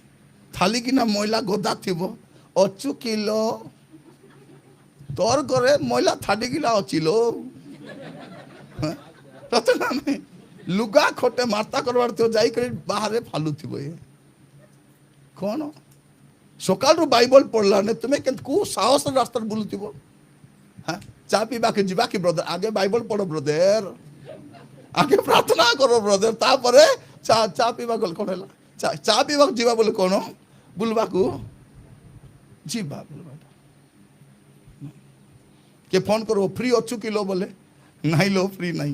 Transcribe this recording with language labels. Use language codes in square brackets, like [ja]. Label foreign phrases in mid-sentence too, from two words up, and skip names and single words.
[or] ଥାଲି କିନା ମଇଳା ଗଦା ଥିବ, ଅଛୁ କିଲୋ, ତୋର ଘରେ ମଇଳା ଥାଲି କିନା ଅଛି ଲୋ। ନାହିଁ ଲୁଗା ଖଟେ ମାର୍ତା କରବାର ଥିବ, ଯାଇକରି ବାହାରେ ଫାଲୁଥିବ। ଏ କ'ଣ ସକାଳରୁ ବାଇବଲ ପଢ଼ିଲାନେ ତୁମେ କେମିତି କେଉଁ ସାହସ ରାସ୍ତାରେ ବୁଲୁଥିବ? ହଁ ଚା ପିବାକେ ଯିବା କି ବ୍ରଦର? ଆଗେ ବାଇବଲ ପଢ଼ ବ୍ରଦର, ଆଗେ ପ୍ରାର୍ଥନା କର ବ୍ରଦର, ତାପରେ ଚା ପିଇବା ଗଲେ କ'ଣ ହେଲା? ଚା ପିଇବାକୁ ଯିବା ବୋଲେ କ'ଣ? ବୁଲବାକୁ ଯିବା ବୁଲବାଟା। କିଏ ଫୋନ୍ କରିବ ଫ୍ରି ଅଛୁ କିଲୋ ବୋଲେ ନାଇଁ ଲୋ ଫ୍ରି ନାହିଁ।